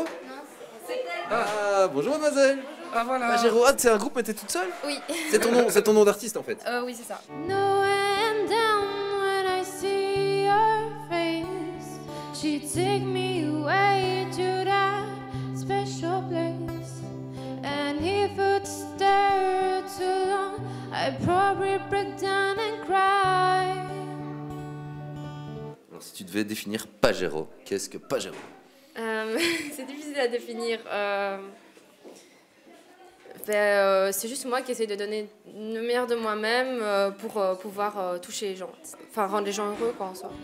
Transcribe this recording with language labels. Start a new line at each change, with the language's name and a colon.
French: Non, c'est Ah, bonjour, mademoiselle. Ah, voilà. Pajero, c'est un groupe, mais t'es toute seule? Oui. C'est ton nom d'artiste, en fait. Oui, c'est ça.
English: No and down when I see your face. She take me away to that special place. And if I'd stare too long, I'd probably break down and cry.
French: Alors, si tu devais définir Pajero, qu'est-ce que Pajero? C'est difficile à définir. C'est juste moi qui essaie de donner le meilleur de moi-même pour pouvoir toucher les gens. Enfin, rendre les gens heureux, quoi, en soi.